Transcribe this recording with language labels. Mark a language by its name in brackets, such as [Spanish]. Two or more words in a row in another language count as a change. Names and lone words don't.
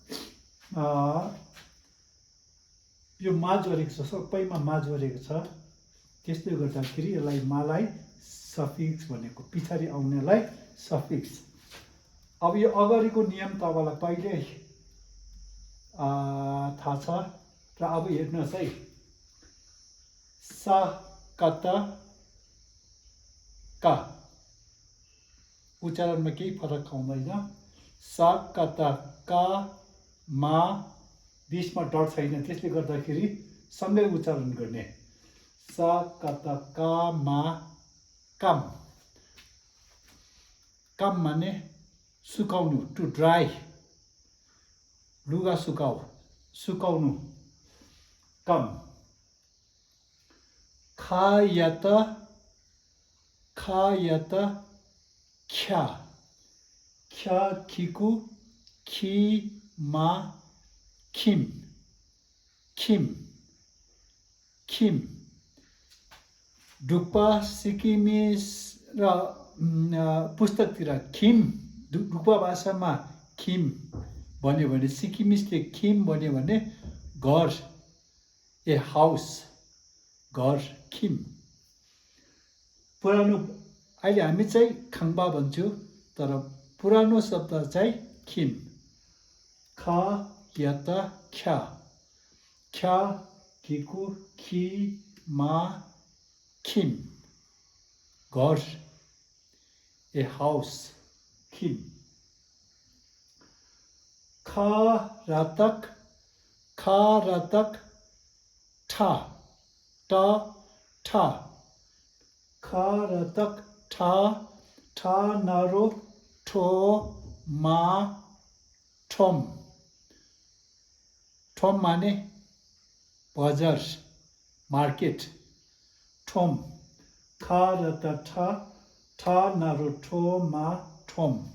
[Nepali] यो मा जोडेको छ सबैमा मा जोडेको छ त्यसले गर्दाखेरि यसलाई मालाई सफिक्स भनेको पछाडि आउनेलाई सफिक्स अब यो अगाडिको नियम तपाईलाई पहिले थाहा छ र अब हेर्नुहोस् है सा कत का उच्चारणमा केही फरक आउँदैन सा कत का मा बीचमा डट छैन त्यसले गर्दाखेरि सँगै उच्चारण गर्ने सा कत का मा कम कम माने सुकाउनु [English] to dry [Nepali] लुगा सुकाउनु कम खायत ख्या ख्या खिकु खि मा खिम खिम खिम डुक्पा सिक्किमिस र पुस्तकतिर खिम डुक्पा भाषामा खिम भन्यो भने सिक्किमिसले खिम भन्यो भने घर [English] a house [Nepali] घर खिम पुरानो अहिले हामी चाहिँ खाङबा भन्छौँ तर पुरानो शब्द चाहिँ खिम ख यत ख्या ख्या खिकु खि मा खिम घर [English] a house [Nepali] खिम खरातक ठा ट ठा खरातक ठा ठा नारो ठो मा ठोम ठोम माने बजार मार्केट ठोम खरत ठा ठा नारो ठो मा ठोम